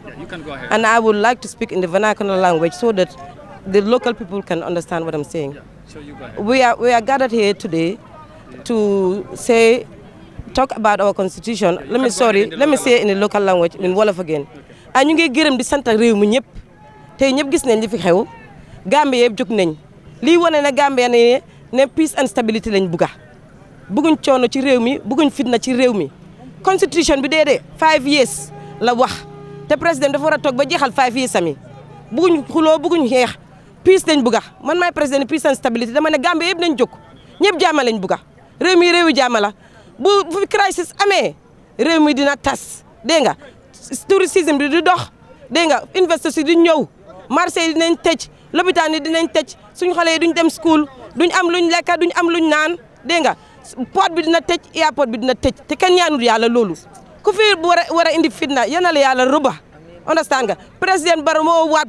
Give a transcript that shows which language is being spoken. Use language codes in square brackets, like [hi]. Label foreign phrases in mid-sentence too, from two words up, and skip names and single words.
[en] You can go ahead. And I would like to speak in the vernacular language so that the local people can understand what I'm saying. So you go ahead. We are gathered here today to talk about our constitution. Let me say it in the local language, in Wolof again. [wo] And ñu ngi gërëm di sant réew mi ñëpp tey ñëpp gis nañ li fi xew Gambie yëpp jóg nañ lii wane na Gambie ne [en] peace and stability [wo] lañ bëgguñ coono ci réew mi bëgguñ fitna ci réew mi constitution bi déedéet 5 years la wax te président dafa war a toog ba jeexal 5 years sami bëgguñ xuloo bëgguñ xeex peace lañ bëgg man maay président peace [en] and stability [wo] dama ne Gambie yëpp nañ jóg ñëpp jàmm lañ bëgg réew mi réewi jàmm la bu fi crisis amee réew mi dina tas dégg nga tourisme bi di dox dégg nga investisseurs yi di ñëw marché yi dinañ tëj lopitaan yi dinañ tëj suñu xale yi duñ dem school duñ am luñ lekk duñ am luñ naan dégg nga port bi dina tëj airport bi dina tëj te kenn ñaanul yàlla loolu ku fi war a indi fitna yana la yàlla rëba understand nga président Barrow moo waat